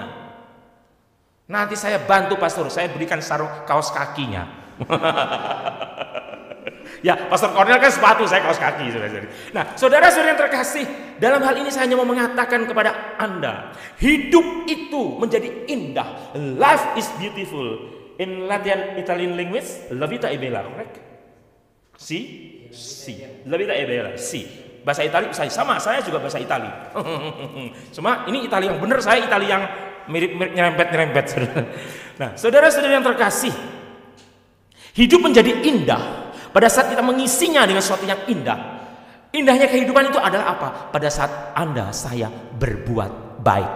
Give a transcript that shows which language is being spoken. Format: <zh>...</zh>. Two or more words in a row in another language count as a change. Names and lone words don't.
<id>Nanti saya bantu pastor, saya berikan sarung kaos kakinya. Ya, Pastor Cornel kan sepatu, saya kaos kaki, saudara-saudari. Nah, saudara-saudari yang terkasih, dalam hal ini saya hanya mau mengatakan kepada Anda, hidup itu menjadi indah.</id> <en>Life is beautiful. In Latin Italian language,</en> <it>la vita è bella, correct? Si? La vita è bella, si.</it> <id>Bahasa Itali sama, saya juga bahasa Itali. Cuma ini Itali yang benar, saya Itali yang mirip-mirip nyerempet-nyerempet. Nah, saudara-saudari yang terkasih, hidup menjadi indah pada saat kita mengisinya dengan sesuatu yang indah. Indahnya kehidupan itu adalah apa? Pada saat Anda, saya berbuat baik.</id>